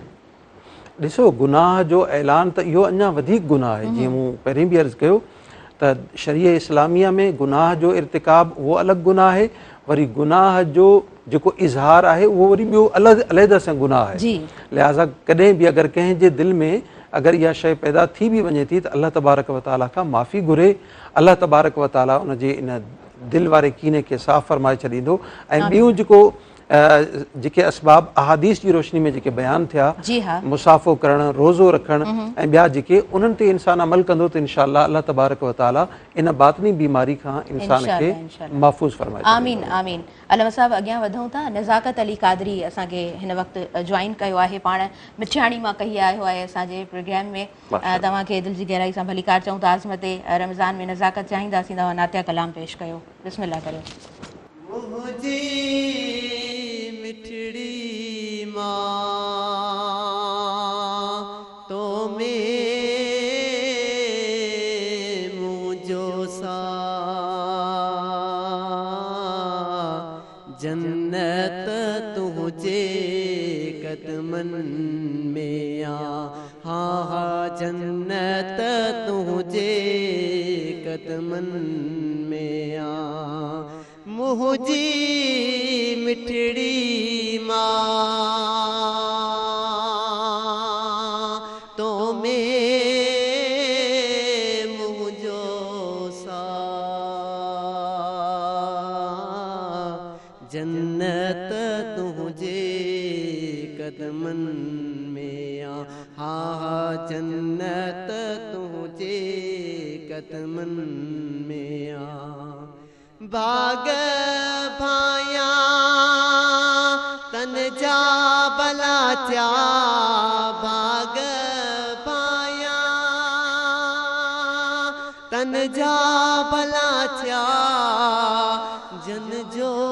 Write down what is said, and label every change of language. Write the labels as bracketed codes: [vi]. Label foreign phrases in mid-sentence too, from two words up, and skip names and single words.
[sd] ॾिसो गुनाह जो ऐलान त इहो अञा वधीक गुनाह आहे जीअं मूं पहिरीं बि अर्ज़ु कयो त शरीअ इस्लामिया में गुनाह जो इर्तिकाब उहो अलॻि गुनाह आहे वरी गुनाह जो जेको इज़हार आहे उहो वरी ॿियो अलॻि अलहदा सां गुनाह आहे लिहाज़ा कॾहिं बि अगरि कंहिंजे दिलि में अगरि इहा शइ पैदा थी बि वञे थी त [ar] الله تبارك وتعالى [sd] खां माफ़ी घुरे [ar] الله تبارك وتعالى [sd] उनजे इन दिलि वारे कीने खे साफ़ फरमाए छॾींदो ऐं ॿियूं जेको जेके असबाब अहादीस जी रोशनी में जेके बयानु थिया मुसाफ़ो करणु रोज़ो रखणु ऐं ॿिया जेके उन्हनि ते इंसानु अमल कंदो त इंशाअल्लाह [ar] الله تبارك وتعالى [sd] इन बातनी बीमारी खां इंसान खे महफ़ूज़ फरमाए आमीन आमीन अल्लामा साहिब अॻियां वधूं था नज़ाकत अली क़ादरी असांखे हिन वक़्तु जॉइन कयो आहे पाण मिठियाणी मां कही आयो आहे असांजे प्रोग्राम में तव्हांखे दिलि जी गहराई सां भलीकार चऊं था आज़मत रमज़ान में नज़ाकत चाहींदासीं तव्हां नातिया कलाम पेश कयो बिस्मिल्लाह करियो मिठड़ी माँ तो में मुझो सा जन्नत तुझे कदमन में हाँ जन्नत तुझे कदमन में मुझी मिठड़ी माँ तो में मुझो सा जन्नत तुझे कदमन में हाँ जन्नत तुझे कदमन में आ भाग भाया तन जा बला चा भाग भाया तन जा बला चा जन जो